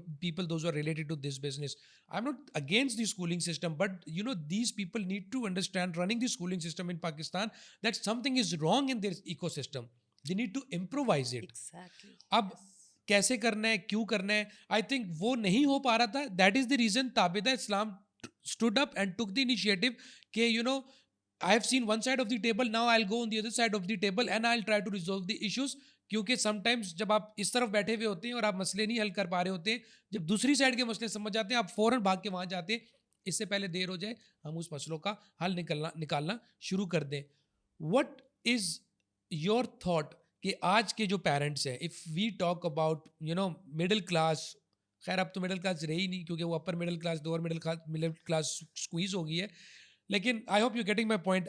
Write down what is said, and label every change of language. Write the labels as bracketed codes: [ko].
[en] People those are related to this business. I am not against the schooling system, but you know these people need to understand running the schooling system in Pakistan that something is wrong in their ecosystem. They need to improvise it. [ur] اب کیسے کرنا ہے, کیوں کرنا ہے, [en] I think [ur] وہ نہیں ہو پا رہا تھا. [en] That is the reason Tabinda Islam stood up and took the initiative کہ you know I have seen one side of the table, now I'll go on the other side of the table and I'll try to resolve the issues. [ur] کیونکہ some times جب آپ اس طرف بیٹھے ہوئے ہوتے ہیں اور آپ مسئلے نہیں حل کر پا رہے ہوتے ہیں, جب دوسری سائڈ کے مسئلے سمجھ جاتے ہیں آپ فوراً بھاگ کے وہاں جاتے ہیں, اس سے پہلے دیر ہو جائے ہم اس مسئلوں کا حل نکالنا شروع کر دیں. [en] what is your thought [ur] کہ آج کے جو پیرنٹس ہیں, [en] if we talk about you know middle class, [ur] خیر اب تو مڈل کلاس رہی نہیں کیونکہ وہ upper middle class lower middle class squeeze ہو گئی ہے, لیکن [en] I hope you getting my point.